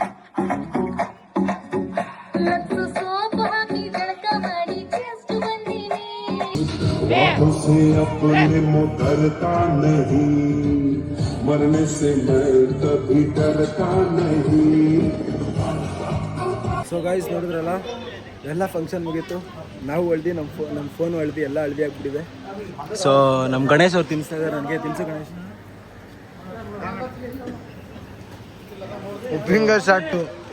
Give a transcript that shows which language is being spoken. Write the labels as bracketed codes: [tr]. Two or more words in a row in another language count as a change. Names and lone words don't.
[kn] ಲತ್ತು ಸೋಪು ಹಾಕಿ ಜಳಕ ಮಾಡಿ ಜಸ್ಟ್ ಬಂದಿನಿ [hi] से अपने मुकरता नहीं, मरने से मैं कभी डरता नहीं। [en] so guys [kn] ನೋಡಿದ್ರಲ್ಲ, ಎಲ್ಲ ಫಂಕ್ಷನ್ ಮುಗೀತು. ನಾವು ಹಳ್ದಿ, ನಮ್ಮ ಫೋನು ಹಳ್ದಿ, ಎಲ್ಲ ಹಳ್ದಿ ಆಗಿಬಿಟ್ಟಿದೆ. ಸೊ ನಮ್ಮ ಗಣೇಶ್ ಅವ್ರು ತಿನ್ನಿಸ್ತಾ ಇದ್ದಾರೆ ನನಗೆ. ತಿನ್ಸು ಗಣೇಶ್. [en] finger shot